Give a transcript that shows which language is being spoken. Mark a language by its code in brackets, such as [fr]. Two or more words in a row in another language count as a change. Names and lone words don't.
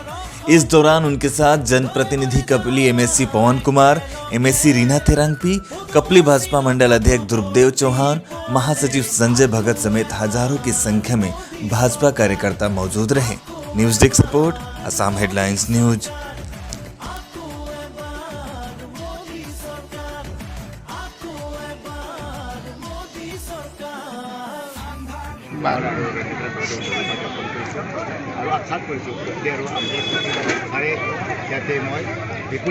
[hi] इस दौरान उनके साथ जनप्रतिनिधि कपली एमएससी पवन कुमार, एमएससी रीना तेरांगपी, कपली भाजपा मंडल अध्यक्ष ध्रुवदेव चौहान, महासचिव संजय भगत समेत हजारों की संख्या में भाजपा कार्यकर्ता मौजूद रहे। [en] news desk report, [hi] असम हेडलाइंस न्यूज। [as] আৰু আশা কৰিছোঁ যে আৰু আমি ইয়াতে মই বিপুল